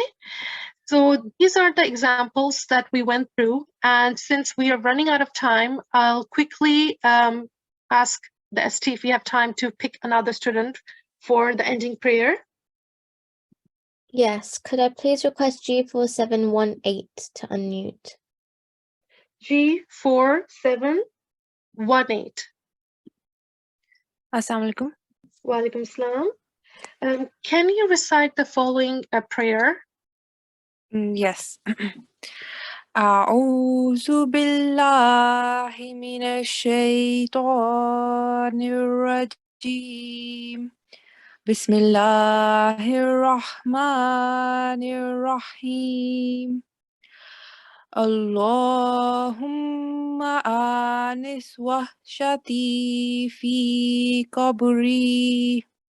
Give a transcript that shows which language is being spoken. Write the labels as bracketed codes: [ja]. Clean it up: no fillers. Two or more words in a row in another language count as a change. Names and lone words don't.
[en] So these are the examples that we went through. And since we are running out of time, I'll quickly ask the ST if we have time to pick another student for the ending prayer. Yes, could I please request G4718 to unmute? G4718. [ar] السلام عليكم. وعليكم السلام. [en] Can you recite the following prayer? Yes. [ar] أعوذ بالله من الشيطان الرجيم بسم الله الرحمن الرحيم اللهم آنس وحشتي في قبري